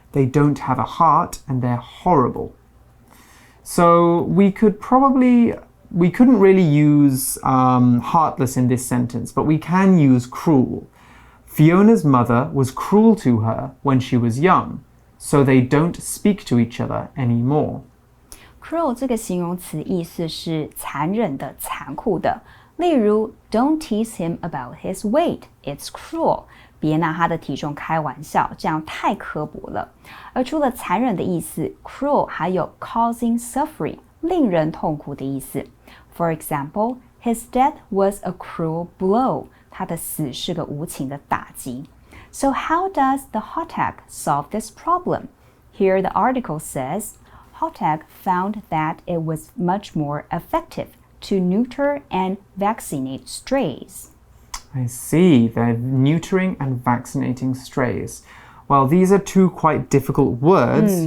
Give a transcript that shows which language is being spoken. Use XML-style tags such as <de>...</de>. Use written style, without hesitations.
<en>They don't have a heart and they're horrible. So we couldn't really use heartless in this sentence, but we can use cruel. Fiona's mother was cruel to her when she was young, so they don't speak to each other anymore.</en> <zh>Cruel 这个形容词意思是残忍的、残酷的。例如</zh> <en>Don't tease him about his weight. It's cruel.</en> <zh>别拿他的体重开玩笑，这样太刻薄了。而除了残忍的意思 cruel 还有</zh> <en>causing suffering</en> <zh>令人痛苦的意思。</zh> <en>For example, his death was a cruel blow.</en> <zh>他的死是个无情的打击。</zh> <en>So how does the HOTAG solve this problem? Here the article says, HOTAG found that it was much more effective to neuter and vaccinate strays. I see. They're neutering and vaccinating strays. Well, these are two quite difficult words.</en>